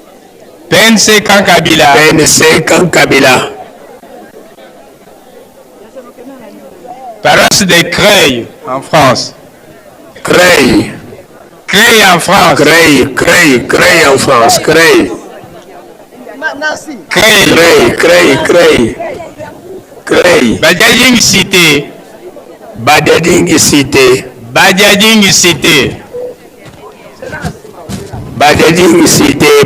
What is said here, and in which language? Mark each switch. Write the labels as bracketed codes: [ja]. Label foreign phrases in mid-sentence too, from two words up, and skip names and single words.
[fr] PNC Kankabila. PNC Kankabila. Paroisse de Creil en France. Creil. Creil en France. Creil en France. Creil. Creil. Badiading cité. Badiading cité. Badiading cité. Badiading cité.